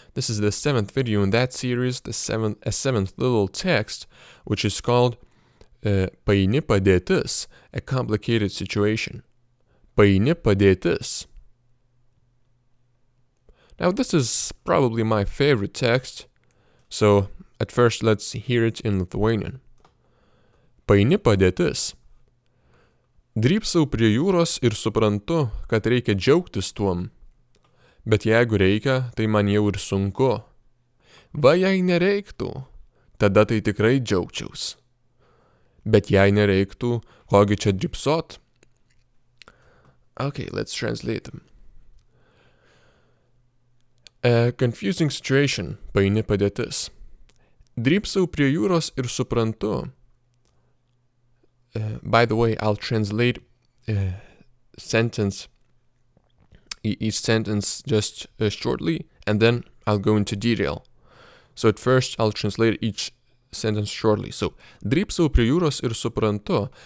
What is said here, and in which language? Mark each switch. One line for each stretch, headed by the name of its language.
English: This is the 7th video in that series, a seventh little text, which is called Paini padėtis, a complicated situation.
Lithuanian: Paini padėtis.
English: Now this is probably my favorite text, so at first let's hear it in Lithuanian.
Lithuanian: Paini padėtis. Drybsau prie jūros ir suprantu, kad reikia džiaugtis tuom. Bet jeigu reikia, tai man jau ir sunku. Va jei nereiktų, tada tai tikrai džiaugčiaus. Bet jei nereiktų, kogi čia drybsot?
English: Okay, let's translate them. A confusing situation,
Lithuanian: paini padėtis. Drybsau prie jūros ir suprantu.
English: By the way, I'll translate each sentence just shortly, and then I'll go into detail. So at first, I'll translate each sentence shortly. So,
Lithuanian: drybsau prie jūros ir suprantu.